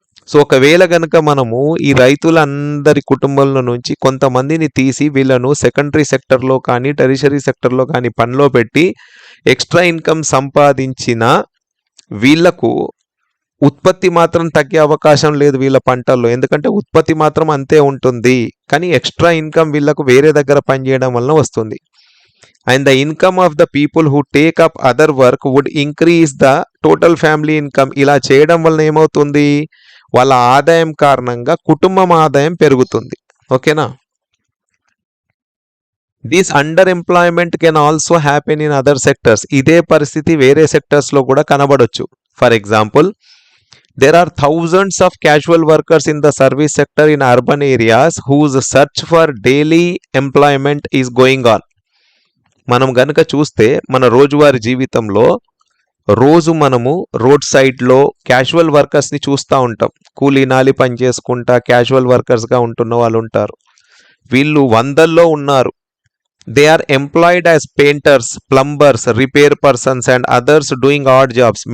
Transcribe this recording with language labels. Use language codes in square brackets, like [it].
[te] So ఒకవేళ గనుక మనము ఈ రైతులందరి కుటుంబంలో నుంచి కొంతమందిని తీసి వీళ్ళను సెకండరీ సెక్టర్లో కానీ టెరిషరీ సెక్టర్లో కానీ పనిలో పెట్టి ఎక్స్ట్రా ఇన్కమ్ సంపాదించిన వీళ్లకు ఉత్పత్తి మాత్రం తగ్గే అవకాశం లేదు వీళ్ళ పంటల్లో. ఎందుకంటే ఉత్పత్తి మాత్రం అంతే ఉంటుంది, కానీ ఎక్స్ట్రా ఇన్కమ్ వీళ్ళకు వేరే దగ్గర పనిచేయడం వలన వస్తుంది. [en] And the income of the people who take up other work would increase the total family income. [te] ఇలా చేయడం వలన ఏమవుతుంది, వాళ్ళ ఆదాయం కారణంగా కుటుంబం ఆదాయం పెరుగుతుంది. ఓకేనా. [en] This underemployment can also happen in other sectors. [te] ఇదే పరిస్థితి వేరే సెక్టర్స్లో కూడా కనబడొచ్చు. [en] For example, there are thousands of casual workers in the service sector in urban areas whose search for daily employment is going on. [te] మనం గనుక చూస్తే మన రోజువారీ జీవితంలో రోజు మనము రోడ్ సైడ్లో క్యాజువల్ వర్కర్స్ని చూస్తూ ఉంటాం. కూలీ నాలి పని చేసుకుంటా క్యాజువల్ వర్కర్స్గా ఉంటున్న వాళ్ళు ఉంటారు. వీళ్ళు వందల్లో ఉన్నారు. [en] They are employed as painters, plumbers, repair persons and others doing odd jobs.